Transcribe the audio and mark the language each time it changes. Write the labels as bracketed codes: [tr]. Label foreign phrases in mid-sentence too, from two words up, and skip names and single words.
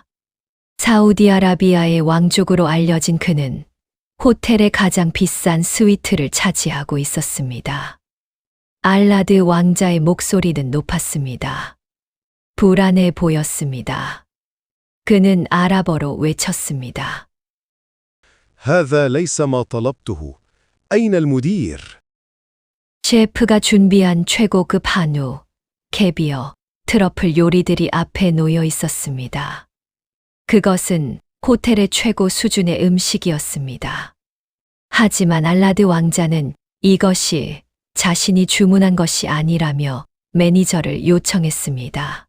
[ko] 사우디아라비아의 왕족으로 알려진 그는 호텔의 가장 비싼 스위트를 차지하고 있었습니다. 알라드 왕자의 목소리는 높았습니다. 불안해 보였습니다. 그는 아랍어로 외쳤습니다. [ar] هذا ليس ما طلبته. أين المدير؟ [ko] 셰프가 준비한 최고급 한우, 캐비어, 트러플 요리들이 앞에 놓여 있었습니다. 그것은 호텔의 최고 수준의 음식이었습니다. 하지만 알라드 왕자는 이것이 자신이 주문한 것이 아니라며 매니저를 요청했습니다.